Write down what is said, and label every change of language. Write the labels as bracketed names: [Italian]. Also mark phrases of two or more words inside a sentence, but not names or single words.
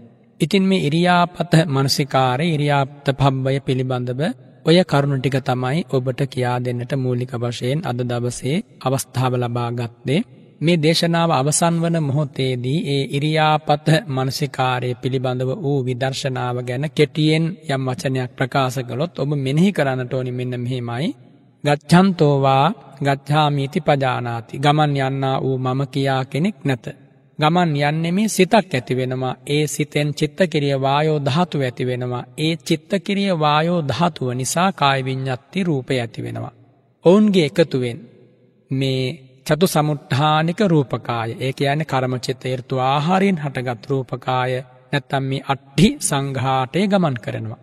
[Sinhala] ඉතින් මේ ඉරියාපත මනසිකාරය, ඉරියාපත පබ්බය පිළිබඳව ඔය කරුණු ටික තමයි ඔබට කියා දෙන්නට මූලික වශයෙන් අද දවසේ අවස්ථාව ලබා ගත්තේ. මේ දේශනාව අවසන් වන මොහොතේදී ඒ ඉරියාපත මනසිකාරය පිළිබඳව වූ විදර්ශනාව ගැන කෙටියෙන් යම් වචනයක් ප්‍රකාශ කළොත් ඔබ මෙනෙහි කරන්නට ඕනි මෙන්න මෙහිමයි. [Pali] ගච්ඡන්තෝ වා ගච්ඡාමිති පජානාති. [Sinhala] ගමන් යන්නා වූ මම කියා කෙනෙක් නැත. ගමන් යන්නේ මේ සිතක් ඇති වෙනවා. ඒ සිතෙන් චිත්තකිරිය වායෝ ධාතුව ඇති වෙනවා. ඒ චිත්තකිරිය වායෝ ධාතුව නිසා කාය විඤ්ඤාති රූපය ඇති වෙනවා. ඔවුන්ගේ එකතුවෙන් මේ චතු සමුත්ථානික රූපකාය, ඒ කියන්නේ කර්ම චිත්ත ඍතු ආහාරයෙන් හටගත් රූපකාය නැත්තම් මේ [Pali] අට්ඨි සංඝාටේ [Sinhala] ගමන් කරනවා.